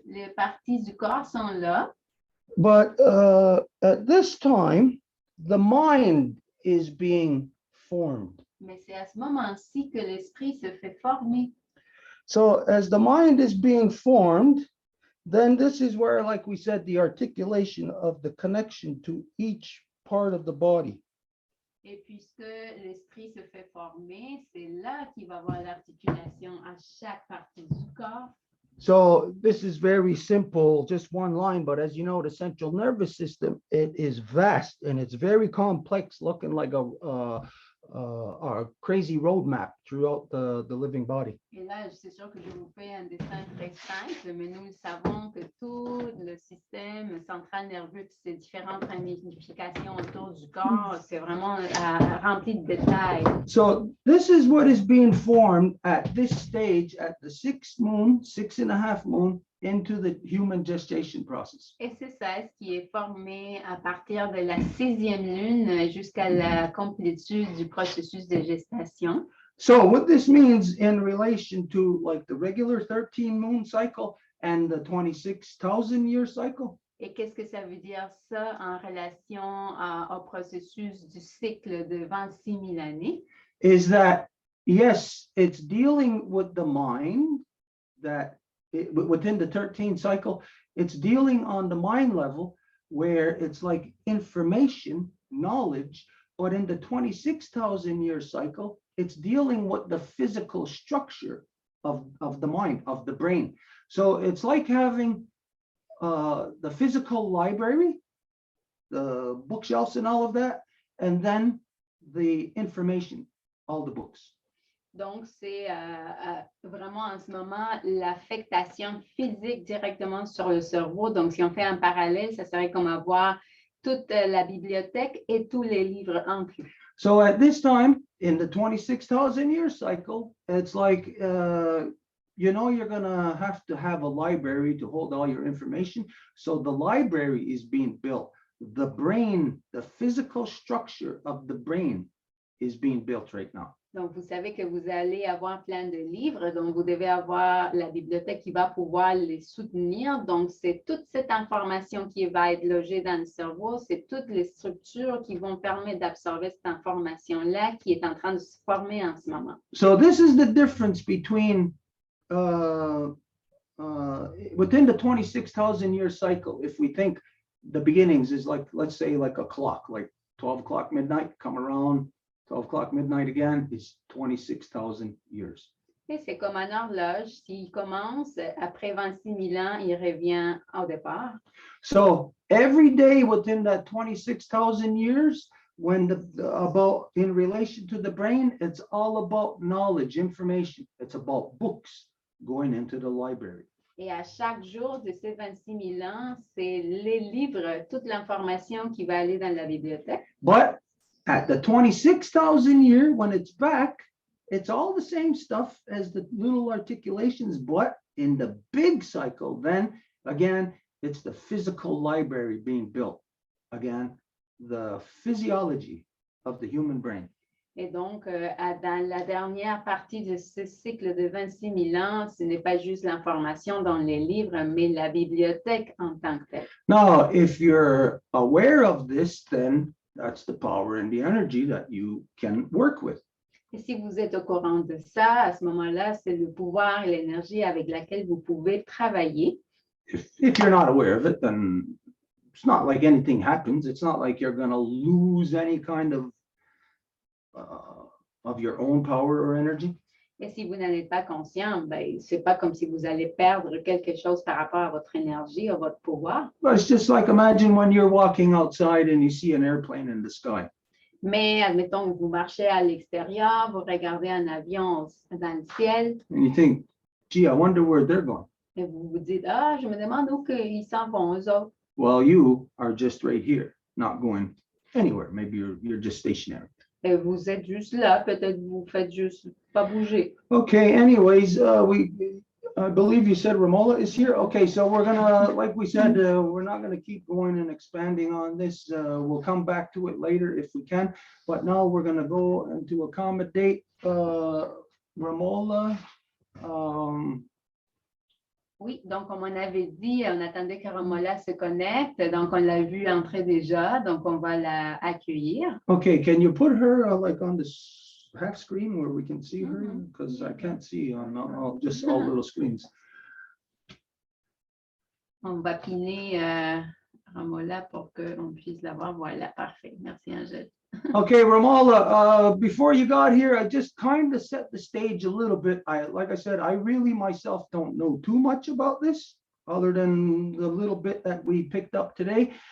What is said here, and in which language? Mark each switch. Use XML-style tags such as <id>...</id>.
<fr>Les parties du corps sont là,</fr> <en>but at this time, the mind is being formed.</en> <fr>mais c'est à ce moment-ci que l'esprit se fait former.</fr> <en>So as the mind is being formed, then this is where, like we said, the articulation of the connection to each part of the body.</en> <fr>Et puisque l'esprit se fait former, c'est là qu'il va y avoir l'articulation à chaque partie du corps.</fr> <en>So this is very simple, just one line, but as you know, the central nervous system, it is vast and it's very complex, looking like a crazy roadmap throughout the living body.</en> <fr>Et là, c'est sûr que je vous fais un dessin très simple, mais nous savons que tout le système central nerveux, ces différentes ramifications autour du corps, c'est vraiment rempli de détails.</fr> <en>So this is what is being formed at this stage, at the 6th moon, 6.5 moon, into the human gestation process.</en> <fr>Et c'est ça ce qui est formé à partir de la 6e lune jusqu'à la complétude du processus de gestation.</fr> <en>So what this means in relation to like the regular 13 moon cycle and the 26,000 year cycle?</en> <fr>Et qu'est-ce que ça veut dire ça en relation au processus du cycle de 26 000 années?</fr> <en>Is that, yes, it's dealing with the mind that within the 13 cycle, it's dealing on the mind level where it's like information, knowledge, but in the 26,000 year cycle, it's dealing with the physical structure of the mind, of the brain. So it's like having the physical library, the bookshelves and all of that, and then the information, all the books.</en> <fr>Donc, c'est vraiment en ce moment l'affectation physique directement sur le cerveau. Donc, si on fait un parallèle, ça serait comme avoir toute la bibliothèque et tous les livres inclus.</fr> <en>So at this time, in the 26,000 year cycle, it's like, you're going to have a library to hold all your information. So the library is being built. The brain, the physical structure of the brain is being built right now.</en> <fr>Donc, vous savez que vous allez avoir plein de livres, donc vous devez avoir la bibliothèque qui va pouvoir les soutenir. Donc, c'est toute cette information qui va être logée dans le cerveau, c'est toutes les structures qui vont permettre d'absorber cette information-là qui est en train de se former en ce moment.</fr> <en>So this is the difference between, within the 26,000 year cycle, if we think the beginnings is like, let's say like a clock, like 12 o'clock midnight, come around, 12 o'clock midnight again, it's 26,000 years.</en> <fr>Et c'est comme un horloge, s'il commence après 26 000 ans, il revient au départ.</fr> <en>So every day within that 26,000 years, when about in relation to the brain, it's all about knowledge, information. It's about books going into the library.</en> <fr>Et à chaque jour de ces 26 000 ans, c'est les livres, toute l'information qui va aller dans la bibliothèque.</fr> <en>But at the 26,000 year, when it's back, it's all the same stuff as the little articulations, but in the big cycle, then again, It's the physical library being built. Again, the physiology of the human brain.</en> <fr>Et donc, dans la dernière partie de ce cycle de 26 000 ans, ce n'est pas juste l'information dans les livres, mais la bibliothèque en tant que telle.</fr> <en>Now, if you're aware of this, then that's the power and the energy that you can work with.</en> <fr>Et si vous êtes au courant de ça, à ce moment-là, c'est le pouvoir et l'énergie avec laquelle vous pouvez travailler.</fr> <en>If you're not aware of it, then it's not like anything happens. It's not like you're going to lose any kind of your own power or energy.</en> <fr>Et si vous n'en êtes pas conscient, ben, c'est pas comme si vous allez perdre quelque chose par rapport à votre énergie, à votre pouvoir.</fr> <en>But it's just like, imagine when you're walking outside and you see an airplane in the sky.</en> <fr>Mais admettons que vous marchez à l'extérieur, vous regardez un avion dans le ciel</fr> <en>And you think, gee, I wonder where they're going.</en> <fr>et vous vous dites, ah, je me demande où ils s'en vont, eux autres.</fr> <en>Well, you are just right here, not going anywhere. Maybe you're just stationary.</en> <fr>Et vous êtes juste là, peut-être vous faites juste pas bouger.</fr> <en>Okay, anyways, I believe you said Romola is here. Okay, so we're gonna, like we said, we're not gonna keep going and expanding on this. We'll come back to it later if we can. But now we're gonna go and to accommodate Romola.</en> <fr>Oui, donc comme on avait dit, on attendait que Romola se connecte. Donc on l'a vu entrer déjà, donc on va la accueillir.</fr> <en>Okay, can you put her like on this half screen where we can see her? Because I can't see on just all little screens.</en> <fr>On va piner Romola pour qu'on puisse la voir. Voilà, parfait. Merci Angèle.</fr> <en>Okay, Romola, before you got here, I just kind of set the stage a little bit. Like I said, I really myself don't know too much about this other than the little bit that we picked up today.</en>